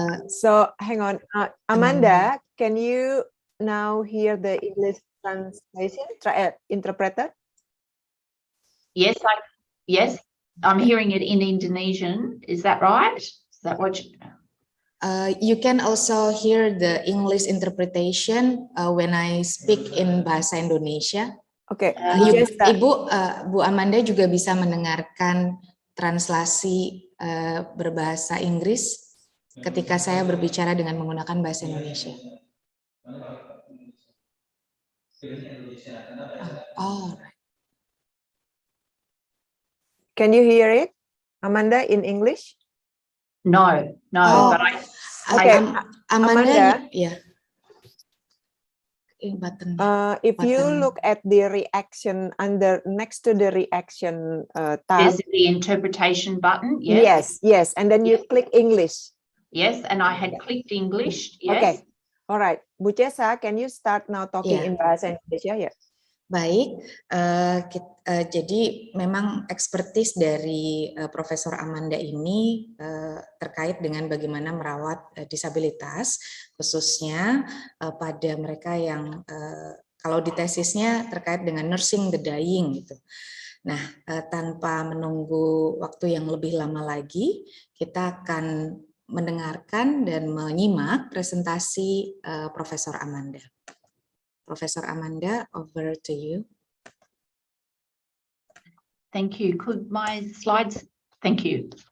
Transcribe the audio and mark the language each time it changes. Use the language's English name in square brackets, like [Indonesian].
[English] So hang on, Amanda, can you now hear the English translation interpreter? Yes, I'm hearing it in Indonesian. Is that right? Is that what you can also hear the English interpretation when I speak in Bahasa Indonesia. [Indonesian] Oke. Bu Amanda juga bisa mendengarkan translasi berbahasa Inggris ketika saya berbicara dengan menggunakan bahasa Indonesia. [English] Can you hear it, Amanda, in English? No. But Amanda, yeah. If you look at the reaction next to the reaction tab, there's the interpretation button. Yes, and then you click English. Yes, and I had clicked English. Yes. Okay. All right. Bu Cesa, can you start now talking in Bahasa Indonesia? Ya. [Indonesian] Baik, jadi memang ekspertis dari Profesor Amanda ini terkait dengan bagaimana merawat disabilitas, khususnya pada mereka yang kalau di tesisnya terkait dengan [English] nursing the dying [Indonesian] gitu. Nah, tanpa menunggu waktu yang lebih lama lagi, kita akan mendengarkan dan menyimak presentasi Profesor Amanda. [English] Profesor Amanda, over to you. Thank you. Could my slides, thank you.